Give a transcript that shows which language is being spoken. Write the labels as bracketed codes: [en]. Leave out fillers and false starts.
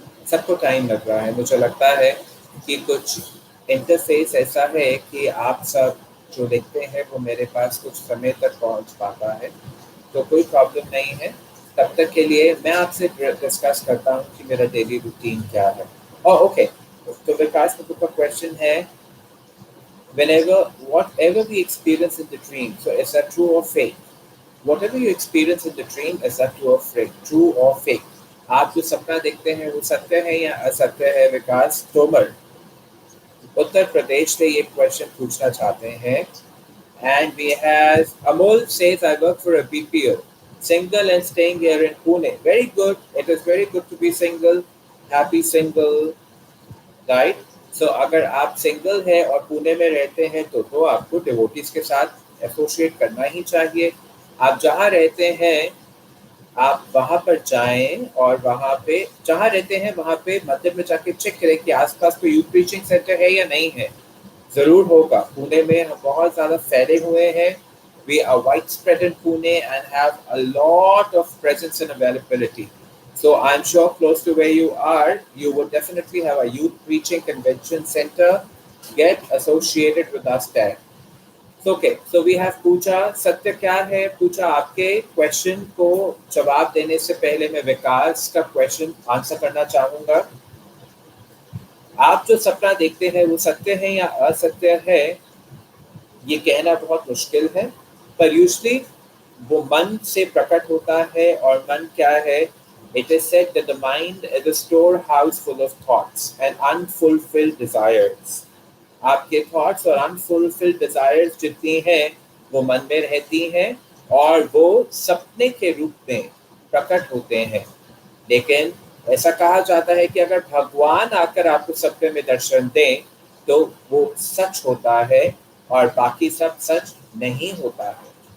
[hi] सबको टाइम लग रहा है, मुझे लगता है कि कुछ इंटरफेस ऐसा है कि आप सब जो देखते हैं वो मेरे पास कुछ समय तक पहुंच पाता है, तो कोई प्रॉब्लम नहीं है। तब तक के लिए मैं आपसे डिस्कस करता हूँ कि मेरा डेली रूटीन क्या है। ओके, तो विकास प्रभु का क्वेश्चन है, [en] whenever whatever we experience in the dream, so is that true or fake? Whatever you experience in the dream, is that true or fake? True or fake? [hi] आप जो सपना देखते हैं वो सत्य है या असत्य है? विकास तोमर उत्तर प्रदेश से ये क्वेश्चन पूछना चाहते हैं। [en] And we have Amol says I work for a BPO, single and staying here in Pune. Very good. It is very good to be single. Happy single, right? [hi] So अगर आप सिंगल है और पुणे में रहते हैं तो आपको डिवोटीज के साथ एसोसिएट करना ही चाहिए। आप जहाँ रहते हैं आप वहाँ पर जाएं और वहाँ पे जहाँ रहते हैं वहाँ पे मंदिर में जाके चेक करें कि आसपास कोई यूथ प्रीचिंग सेंटर है या नहीं है। जरूर होगा, पुणे में हम बहुत ज़्यादा फैले हुए हैं। [en] We are widespread in Pune and have a lot of presence and availability. So I'm sure close to where you are, you would definitely have a youth preaching convention center. Get associated with us there. Okay, so we have Pooja. [hi] सत्य क्या है? पूजा, आपके question को जवाब देने से पहले मैं विकास का क्वेश्चन आंसर करना चाहूंगा। आप जो सपना देखते हैं वो सत्य है या असत्य है, ये कहना बहुत मुश्किल है, पर यूजली वो मन से प्रकट होता है। और मन क्या है? [en] It is said that the mind is a storehouse full of thoughts and unfulfilled desires. [hi] आपके थॉट्स और अनफुलफिल्ड डिजायर्स जितनी हैं वो मन में रहती हैं और वो सपने के रूप में प्रकट होते हैं। लेकिन ऐसा कहा जाता है कि अगर भगवान आकर आपको सपने में दर्शन दें तो वो सच होता है और बाकी सब सच नहीं होता है।